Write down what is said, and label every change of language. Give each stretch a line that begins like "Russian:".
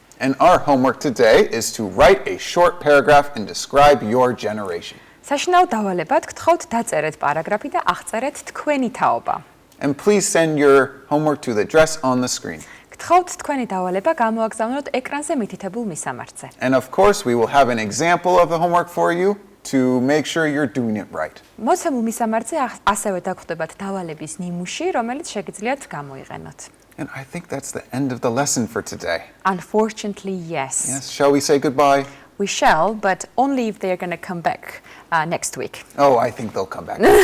English: And our homework today is to write a short paragraph and describe your generation.
Georgian: საშინაო დავალებად გთხოვთ დაწერეთ პარაგრაფი და აღწერეთ თქვენი თაობა.
English: And please send your homework to the address on the screen.
Georgian: გთხოვთ თქვენი დავალება გამოაგზავნოთ ეკრანზე მითითებულ მისამართზე.
English: And of course, we will have an example of the homework for you to make sure you're doing it right.
Georgian: მოცემულ მისამართზე ასევე დაგხვდებათ დავალების ნიმუში, რომელიც შეგიძლიათ გამოიყენოთ.
English: And I think that's the end of the lesson for today. Unfortunately, yes. Yes, shall we say goodbye? We shall, but only if they're going to come back next week. Oh, I think they'll come back.